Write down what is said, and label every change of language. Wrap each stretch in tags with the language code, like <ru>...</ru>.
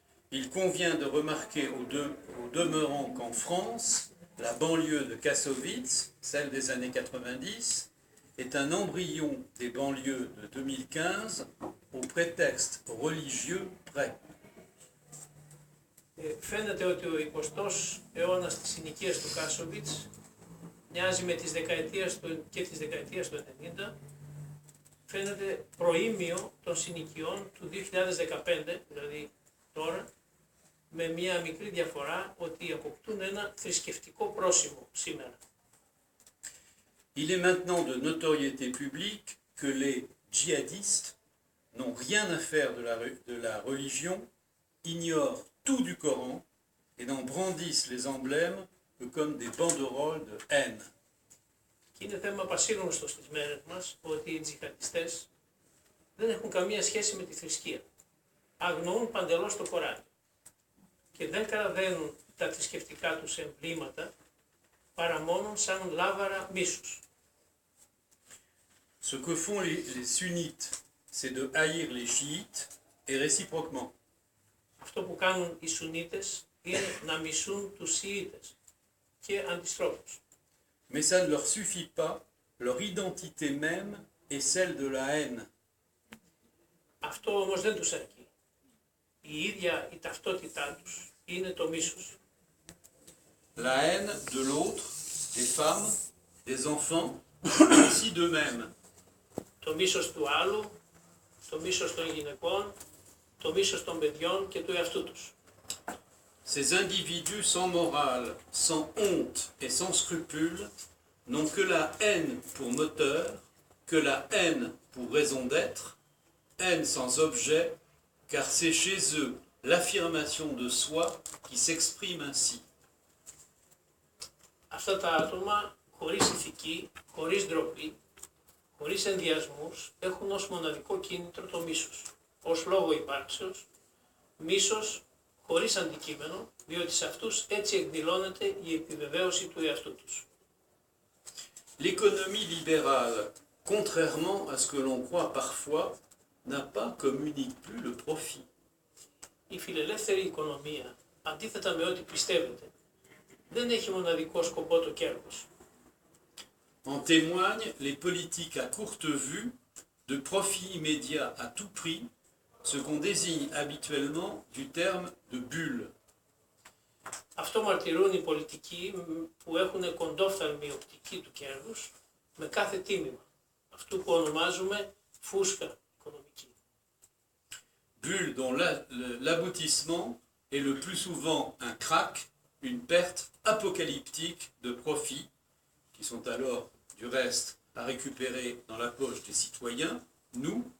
<fr>Il convient de remarquer au demeurant qu'en France, la banlieue de Kassovitz, celle des années 90, est un embryon des banlieues de 2015 au prétexte religieux près.</fr> <el>Φαίνεται ότι ο 20ος αιώνας της συνοικίας του Κάσοβιτς μοιάζει με τις δεκαετίες του 90, φαίνεται προήμιο των συνοικιών του 2015, δηλαδή τώρα, με μια μικρή διαφορά ότι αποκτούν ένα θρησκευτικό πρόσημο σήμερα.</el> <fr>Il est maintenant de notoriété publique que les djihadistes n'ont rien à faire de la religion, ignorent tout du Coran et n'en brandissent les emblèmes que comme des banderoles de haine.</fr> <el>Και είναι θέμα πασίγνωστο στις μέρες μας ότι οι τζιχαντιστές δεν έχουν καμία σχέση με τη θρησκεία. Αγνοούν παντελώς το Κοράνι και δεν καραδένουν τα θρησκευτικά τους εμβλήματα παρά μόνο σαν λάβαρα μίσους.</el> <fr>Ce que font les sunnites, c'est de haïr les chiites et réciproquement.</fr> <el>Αυτό που κάνουν οι Σουνίτες είναι να μισούν τους Σιήτες και αντιστρόφως.</el> <fr>Mais ça ne leur suffit pas, leur identité même est celle de la haine.</fr> <el>Αυτό όμως δεν τους αρκεί. Η ίδια η ταυτότητά τους είναι το μίσος.</el> <fr>La haine de l'autre, des femmes, des enfants, mais aussi d'eux-mêmes.</fr> <el>Το μίσος του άλλου, το μίσος των γυναικών, το μίσος των παιδιών και του εαυτού τους.</el> <fr>Ces individus sans morale, sans honte et sans scrupule n'ont que la haine pour moteur, que la haine pour raison d'être, haine sans objet, car c'est chez eux l'affirmation de soi qui s'exprime ainsi.</fr> <el>Αυτά τα άτομα χωρίς ηθική, χωρίς ντροπή, χωρίς ενδιασμούς, έχουν ως μοναδικό κίνητρο το μίσος, ως λόγο υπάρξεως, μίσος χωρίς αντικείμενο, διότι σε αυτούς έτσι εκδηλώνεται η επιβεβαίωση του εαυτού τους.</el> <fr>L'économie libérale, contrairement à ce que l'on croit parfois, n'a pas comme unique but le profit.</fr> <el>Η φιλελεύθερη οικονομία, αντίθετα με ό,τι πιστεύετε, δεν έχει μοναδικό σκοπό το κέρδος.</el> <fr>En témoignent les politiques à courte vue de profit immédiat à tout prix, ce qu'on désigne habituellement du terme de bulle.</fr> <el>Αυτό μαρτυρούν οι πολιτικοί που έχουν κοντόφθαλμη οπτική του κέρδους με κάθε τίμημα, αυτού που ονομάζουμε φούσκα οικονομική.</el> <fr>Bulle dont l'aboutissement est le plus souvent un krach, une perte apocalyptique de profits, qui sont alors du reste à récupérer dans la poche des citoyens, nous,</fr>